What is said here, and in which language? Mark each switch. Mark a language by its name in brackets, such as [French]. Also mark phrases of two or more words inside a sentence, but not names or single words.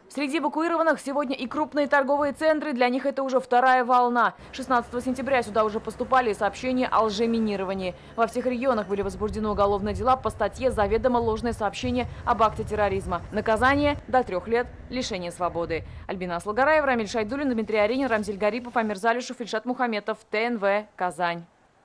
[Russian] Среди эвакуированных сегодня и крупные торговые центры. Для них это уже вторая волна. 16 сентября сюда уже поступали сообщения о лжеминировании. Во всех регионах были возбуждены уголовные дела по статье «Заведомо ложное сообщение об акте терроризма». Наказание – до 3 лет лишения свободы. Альбина Асылгараева, Рамиль Шайдуллин, Дмитрий Аренин, Рамзиль Гарипов, Амир Залюшев, Ильшат Мухаметов, ТНВ, Казань.